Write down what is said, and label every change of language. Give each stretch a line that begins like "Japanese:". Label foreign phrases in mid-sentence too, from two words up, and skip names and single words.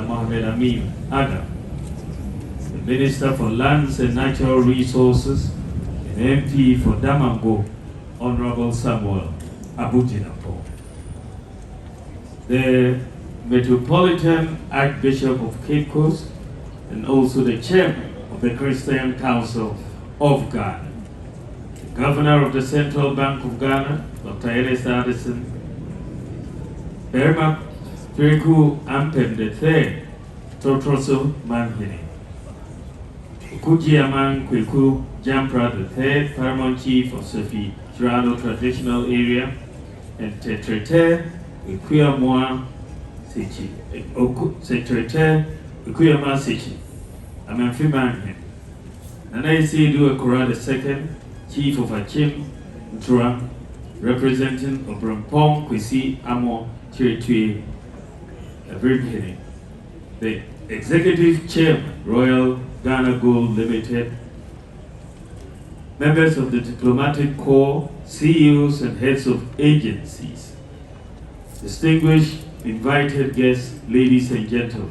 English: Mohamed Amin Adam, the Minister for Lands and Natural Resources, and MP for Damango, Honorable Samuel Abujinapo, the Metropolitan Archbishop of Cape Coast, and also the Chairman of the Christian Council of Ghana, the Governor of the Central Bank of Ghana, Dr. Ellis Addison, Berma Kweku Ampem III, Totroso Manhini, Kujiaman Kweku Jampra III, Paramount Chief of Sophie Girado Traditional Area, and Tetrete Kwekuyamwa Sechi, Secretary Kwekuyama Sechi, Amanfi Manhin, Nana Isidu Akura II, Chief of Achim Ntura, representing Obrampong Kwesi Amo Chiritui, the Executive Chairman, Royal Ghana Gold Limited, members of the Diplomatic Corps, CEOs and heads of agencies, distinguished invited guests, ladies and gentlemen.